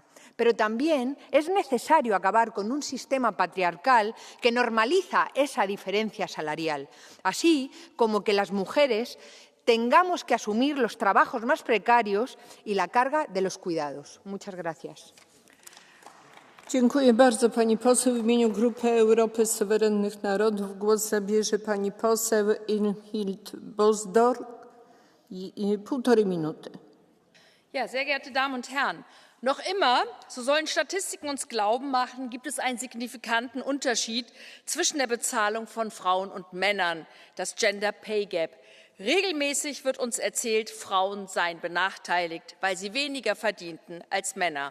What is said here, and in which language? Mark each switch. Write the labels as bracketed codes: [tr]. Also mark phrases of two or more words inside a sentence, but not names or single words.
[es] Pero también es necesario acabar con un sistema patriarcal que normaliza esa diferencia salarial, así como que las mujeres tengamos que asumir los trabajos más precarios y la carga de los cuidados. Muchas gracias. [pl] Dziękuję bardzo pani poseł. W imieniu Grupy Europy Suwerennych Narodów głos zabierze pani poseł Inhild Bosdorf. 1,5 Minuty. [de] Ja, sehr geehrte Damen und Herren, noch immer, so sollen Statistiken uns glauben machen, gibt es einen signifikanten Unterschied zwischen der Bezahlung von Frauen und Männern, das [en] Gender Pay Gap. [de] Regelmäßig wird uns erzählt, Frauen seien benachteiligt, weil sie weniger verdienten als Männer.